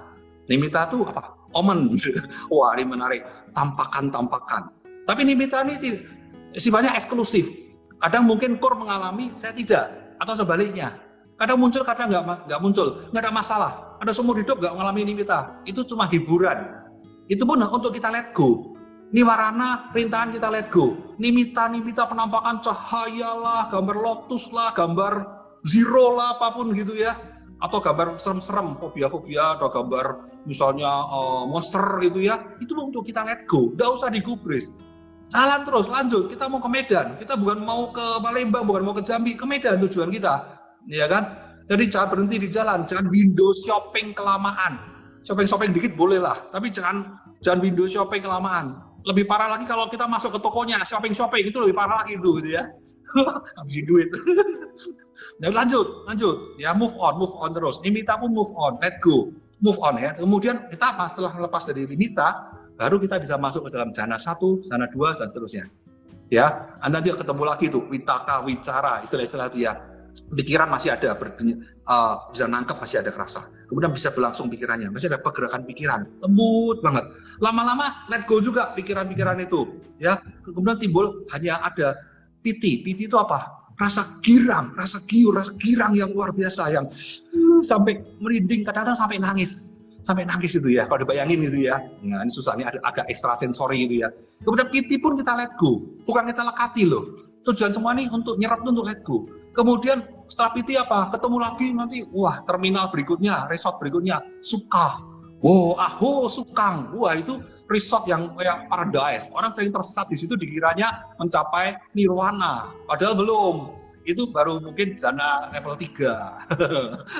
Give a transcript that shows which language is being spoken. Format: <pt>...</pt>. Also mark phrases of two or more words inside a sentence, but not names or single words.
<id>Nimitta itu apa? Omen. Wah, ini menarik. Tampakan-tampakan. Tapi nimitta ini sifatnya eksklusif. Kadang mungkin core mengalami, saya tidak. Atau sebaliknya. Kadang muncul, kadang nggak muncul. Nggak ada masalah. Ada seumur hidup nggak mengalami nimitta. Itu cuma hiburan. Itu pun untuk kita</id> <en>let go.</en> <id>Niwarana, rintangan kita</id> <en>let go.</en> <id>Nimitta penampakan cahaya lah, gambar lotus lah, gambar zero lah, apapun gitu ya. Atau gambar serem-serem, fobia-fobia, atau gambar misalnya monster gitu ya. Itu untuk kita</id> <en>let go,</en> <id>nggak usah digubris. Jalan terus, lanjut. Kita mau ke Medan, kita bukan mau ke Palembang, bukan mau ke Jambi, ke Medan tujuan kita. Ya kan? Jadi jangan berhenti di jalan, jangan</id> <en>window shopping</en> <id>kelamaan. Shopping dikit boleh lah, tapi jangan</id> <en>window shopping</en> <id>kelamaan. Lebih parah lagi kalau kita masuk ke tokonya, shopping itu lebih parah lagi itu gitu ya. Habisin duit. Nah, lanjut, ya</id> <en>move on</en> <id>terus. Nimita pun</id> <en>move on, let go, move on</en> <id>ya. Kemudian kita setelah lepas dari Nimita, baru kita bisa masuk ke dalam jana 1, jana 2 dan seterusnya. Ya, nanti ketemu lagi tuh Witaka, Wicara, istilah-istilah itu ya. Pikiran masih ada, bisa nangkep, masih ada kerasa. Kemudian bisa berlangsung pikirannya, masih ada pergerakan pikiran, lembut banget. Lama-lama</id> <en>let go</en> <id>juga pikiran-pikiran itu, ya. Kemudian timbul hanya ada piti itu apa? Rasa girang, rasa girang yang luar biasa, yang sampai merinding, kadang-kadang sampai nangis itu ya. Kalau dibayangin itu ya, nah ini susah, ini ada agak ekstrasensori gitu ya. Kemudian piti pun kita</id> <en>let go,</en> <id>bukan kita lekati loh. Tujuan semua ini untuk nyerap, untuk</id> <en>let go.</en> <id>Kemudian setelah piti apa? Ketemu lagi nanti, wah terminal berikutnya, resort berikutnya, Suka. Wow, Aho, Sukang. Wah itu resort yang paradise. Orang sering tersesat di situ dikiranya mencapai nirwana, padahal belum. Itu baru mungkin jana level 3.</id>